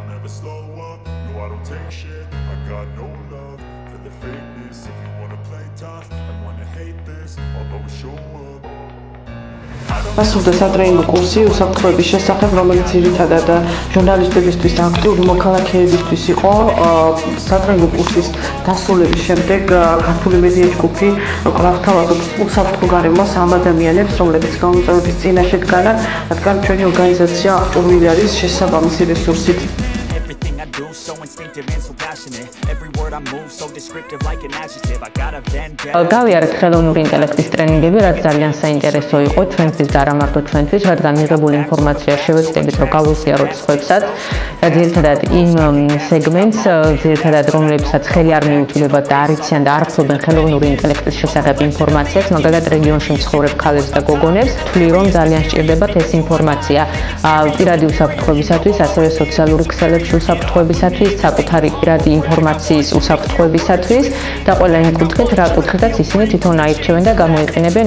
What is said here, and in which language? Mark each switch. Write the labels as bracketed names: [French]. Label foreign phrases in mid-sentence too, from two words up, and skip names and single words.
[English] never slow up, no I don't take shit, I got no love for the fakeness. If you wanna play tough and wanna hate this, I'll always show up. [Georgian] Მასურდა სატრეინინგო კურსი უსაფრთხოების შესახებ, რომელიც ძირითადად ჟურნალისტებისთვის და აქტიური მოქალაქეებისთვის იყო. სატრეინინგო კურსის დასრულების შემდეგ ქართული მედია ჯგუფი კვლავ თავაზობს უსაფრთხო გარემოს ამ ადამიანებს, რომლებიც გამომწვევების წინაშე დგანან, რადგან ჩვენი ორგანიზაცია აღჭურვილი არის შესაბამისი რესურსით. [English] Do so instinctive and so passionate. Every word I move so descriptive like an adjective. I got a vendetta. [Georgian] გავიარეთ ხელოვნური ინტელექტის ტრენინგები, რაც ძალიან საინტერესო იყო ჩვენთვის და არა მარტო ჩვენთვის, რადგან მიღებული ინფორმაცია შევეცდებით, რომ გავუზიაროთ სხვებსაც. ძირითადად იმ სეგმენტს, ძირითადად რომლებსაც ხელი არ მიუწვდება და არ იციან და არ ფლობენ ხელოვნური ინტელექტის შესახებ ინფორმაციას, მაგალითად რეგიონში მცხოვრებ ქალებს და გოგონებს, თვლი რომ ძალიან სჭირდებათ ეს ინფორმაცია პირადი უსაფრთხოებისათვის, ასევე სოციალური ქსელებში უსაფრთხოებისათვის, საკუთარი პირადი ინფორმაციის უსაფრთხოებისათვის და ყველა იმ კუთხით, რა კუთხითაც ისინი თვითონ აირჩევენ და გამოიყენებენ.